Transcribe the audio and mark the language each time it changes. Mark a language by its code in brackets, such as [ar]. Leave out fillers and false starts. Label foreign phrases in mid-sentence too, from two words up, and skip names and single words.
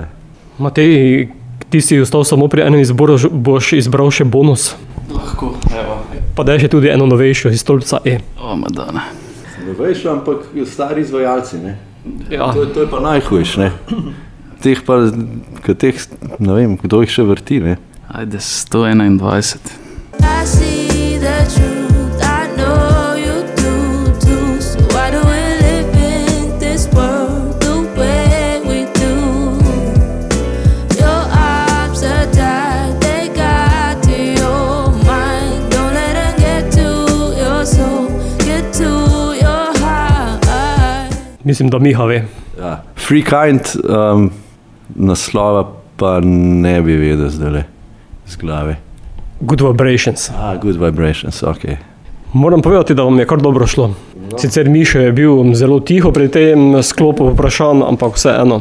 [sl] Matej, ti si ostal samo pri enem izboru, boš izbral še bonus. Lahko, evo. Pa daj še tudi eno novejšo iz stolpca E. O, Madonna. Novejšo, ampak stari izvajalci, ne. Ja. To je pa najhujš, ne. Teh pa, ne vem, kdo jih še vrti, ne. Ajde, 121. [en] I see the truth, I know you do too. So why do we live in this world the way we do? Your arms are tied, they got to your mind. Don't let them get to your soul, get to your heart. [sl] Mislim, da Miha ve. Ja. Free Kind, naslova pa ne bi vedel zdajle z glave. Good Vibrations. Good Vibrations, ok. Moram povedati, da vam je kar dobro šlo. Sicer Mišo je bil zelo tiho pri tem sklopu vprašanj, ampak vseeno.